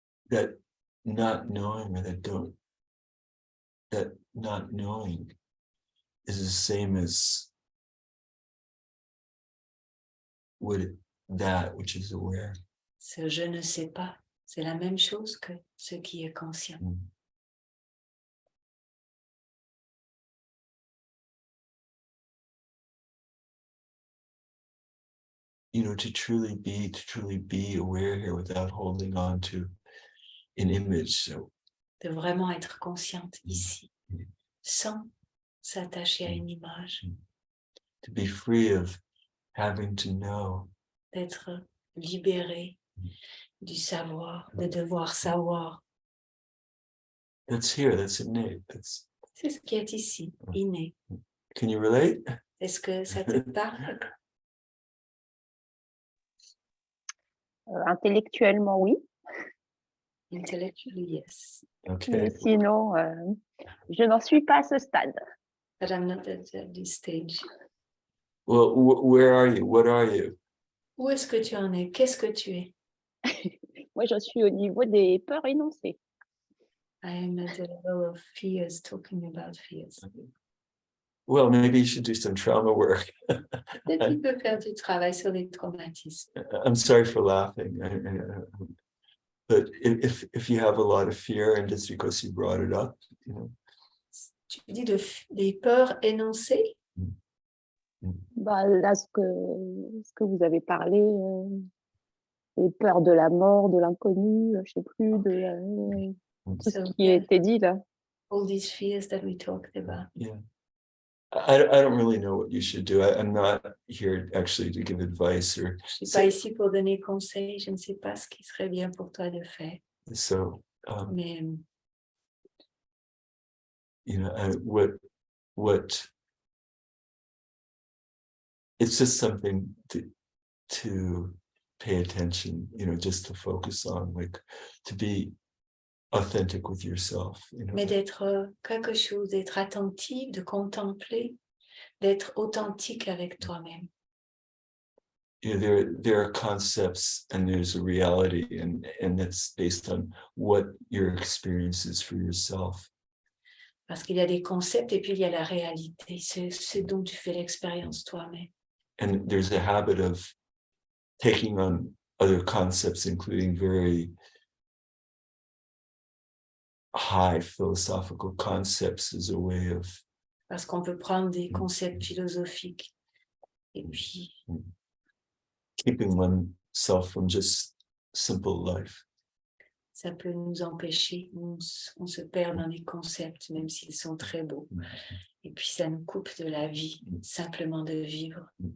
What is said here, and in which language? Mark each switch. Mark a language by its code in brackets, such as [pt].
[en] That not knowing or that not knowing is the same as that which is aware. [fr] Ce « je ne sais pas », c'est la même chose que ce qui est conscient. Mm. [en] You know, to truly be aware here without holding on to an image. So, [fr] De vraiment être consciente ici, Mm. sans s'attacher à une image, [en] to be free of having to know. [fr] d'être libérée du savoir, de devoir savoir. [en] That's here, that's innate. [fr] C'est ce qui est ici, inné. [en] Can you relate? [fr] Est-ce que ça te parle? Intellectuellement, oui. [en] Intellectually, yes. Okay. [fr] Mais sinon, je n'en suis pas à ce stade. [en] But I'm not at this stage. Well, where are you? What are you? [fr] Où est-ce que tu en es? Qu'est-ce que tu es? Moi, je suis au niveau des peurs énoncées. [en] I am at the level of fears, talking about fears. Well, maybe you should do some trauma work. [fr] Peut-être qu'il peut faire du travail sur les traumatismes. [en] I'm sorry for laughing. But if you have a lot of fear and just because you brought it up, you know. [fr] Tu dis des peurs énoncées? Bah, là, ce que vous avez parlé, les peurs de la mort, de l'inconnu, je sais plus, de tout [en] So, [fr] ce qui a été dit là. [en] all these fears that we talked about. Yeah. I don't really know what you should do. I'm not here actually to give advice or [fr] Je ne suis pas ici pour donner conseil. Je ne sais pas ce qui serait bien pour toi de faire. [en] so. [fr] Mais [en] You know, what it's just something to pay attention, you know, just to focus on, like, to be authentic with yourself, you know. [fr] mais d'être quelque chose, d'être attentif, de contempler, d'être authentique avec toi-même. [en] You know, there are concepts and there's a reality, and that's based on what your experience is for yourself. [fr] Parce qu'il y a des concepts et puis il y a la réalité, ce dont tu fais l'expérience toi-même. [en] And there's a habit of taking on other concepts, including very high philosophical concepts, as a way of [fr] Parce qu'on peut prendre des concepts philosophiques et puis [en] keeping oneself from just simple life. [fr] ça peut nous empêcher, on se perd dans les concepts, même s'ils sont très beaux. Et puis ça nous coupe de la vie, simplement de vivre.